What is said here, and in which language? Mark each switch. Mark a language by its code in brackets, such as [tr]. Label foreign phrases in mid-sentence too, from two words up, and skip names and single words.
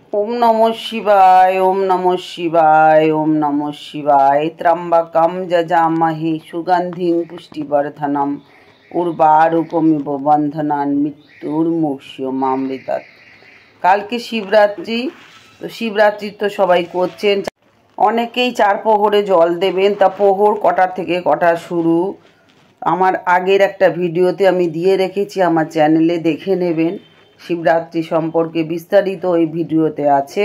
[sa] ओम नमः शिवाय ओम नमः शिवाय ओम नमः शिवाय। त्र्यंबकं यजामहे सुगंधिं पुष्टिवर्धनम् उर्वारुकमिव बंधनान् मृत्युर्मुक्षयमामृतात्। [bn] কালকে শিবরাত্রি, তো শিবরাত্রি তো সবাই করছেন, অনেকেই চার প্রহরে জল দেবেন। তা প্রহর কটা থেকে কটা শুরু আমার আগের একটা ভিডিওতে আমি দিয়ে রেখেছি, আমার চ্যানেলে দেখে নেবেন। শিবরাত্রি সম্পর্কে বিস্তারিত ওই ভিডিওতে আছে।